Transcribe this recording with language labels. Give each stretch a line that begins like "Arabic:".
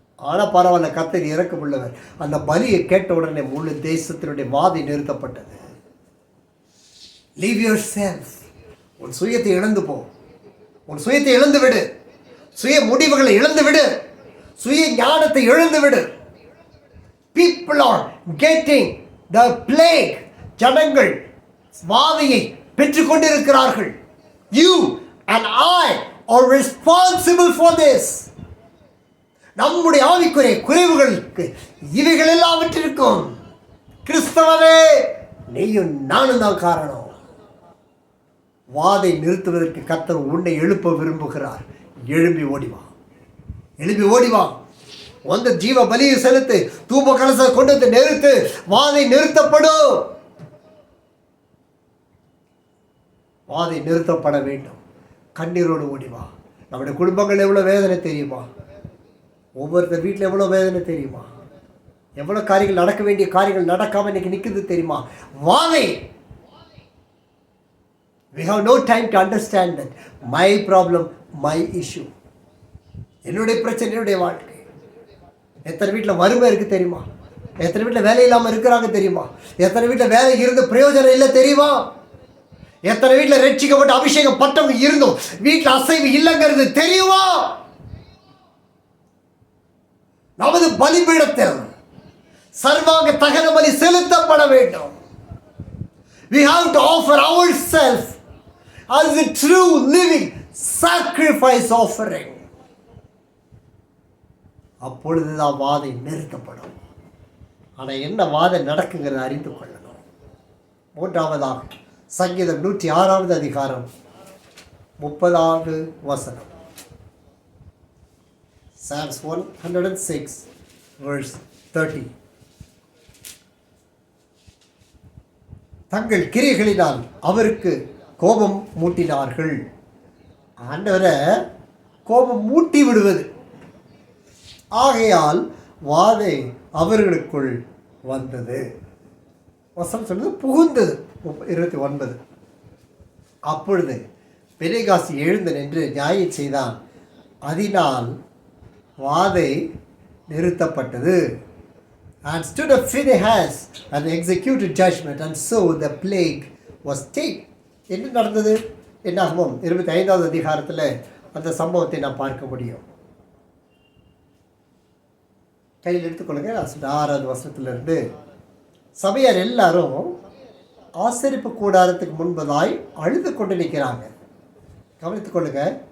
Tamil: ஆனால் பரவாயில்ல, கர்த்தர் இரக்கமுள்ளவர். அந்த பலியை கேட்ட உடனே முழு தேசத்தினுடைய வாதை நிறுத்தப்பட்டது.
English: Leave yourself.
Tamil: உன் சுயத்தை இழந்து போ, உன் சுயத்தை இழந்து விடு, சுய முடிவுகளை இழந்து விடு, சுய ஞானத்தை இழந்து விடு.
English: People are getting the plague.
Tamil: ஜனங்கள் வாதையை பெற்றுக்கொண்டிருக்கிறார்கள்.
English: You and I are responsible for this.
Tamil: நம்முடைய ஆவிக்குரிய குறைவுகளுக்கு இவைகள் எல்லாவற்றிற்கும் கிறிஸ்தவனே நீயும் நானும் தான் காரணம். வாதை நிறுத்துவதற்கு கர்த்தர் உன்னை எழுப்ப விரும்புகிறார். எழும்பி ஓடிவா, எழும்பி ஓடிவா. வந்து ஜீவ பலியை செலுத்து, தூப கலசத்தை கொண்டு வந்து நிறுத்து. வாதை நிறுத்தப்படும், வாதை நிறுத்தப்பட வேண்டும். கண்ணீரோடு ஓடிவா. நம்முடைய குடும்பங்கள் எவ்வளோ வேதனை தெரியுமா? ஒவ்வொருத்தர் வீட்டில் எவ்வளோ வேதனை தெரியுமா? எவ்வளோ காரியங்கள் நடக்க வேண்டிய காரியங்கள் நடக்காமல் இன்னைக்கு நிற்குது தெரியுமா? வாதை.
English: We have no time to understand that. My problem, my issue.
Tamil: என்னுடைய பிரச்சனை, என்னுடைய வாழ்க்கை. எத்தனை வீட்டில் வறுமை இருக்குது தெரியுமா? எத்தனை வீட்டில் வேலை இல்லாமல் இருக்கிறாங்க தெரியுமா? எத்தனை வீட்டில் வேலை இருந்து பிரயோஜனம் இல்லை தெரியுமா? எத்தனை வீட்டில் ரட்சிக்கப்பட்ட அபிஷேகம் பட்டவங்க இருந்தும் வீட்டில் அசைவு இல்லைங்கிறது தெரியுமா? நமது பலிபீடத்தில் சர்வாங்க தகன பலி செலுத்தப்பட வேண்டும்.
English: We have to offer ourselves as a true living sacrifice offering.
Tamil: அப்பொழுதுதான் வாதை நிறுத்தப்படும். ஆனால் என்ன வாதை நடக்குங்கிறத அறிந்து கொள்ளணும். 3ஆவதாக சங்கீதம் 106வது அதிகாரம் 30வது வசனம்.
English: Psalms 106 verse 30.
Tamil: தங்கள் கிரியைகளினால் அவருக்கு கோபம் மூட்டினார்கள். ஆண்டவரை கோபம் மூட்டி விடுவது. ஆகையால் வாதை அவர்களுக்குள் வந்தது. வசனம் சொல்றது புகுந்தது. 29. அப்பொழுது பினெகாஸ் எழுந்து நின்று நியாயம் செய்தான். அதனால் வாதை நிறுத்தப்பட்டது.
English: And stood up Phinehas and executed judgment, and so the plague was stayed.
Tamil: என்ன நடந்தது? என்னாகும் 25வது அதிகாரத்தில் அந்த சம்பவத்தை நாம் பார்க்க முடியும். கையில் எடுத்துக்கொள்ளுங்க. 6வது வசனத்திலிருந்து சபையார் எல்லாரும் ஆசரிப்பு கூடாரத்துக்கு முன்பதாய் அழுது கொண்டு நிற்கிறாங்க. கவனித்துக் கொள்ளுங்க.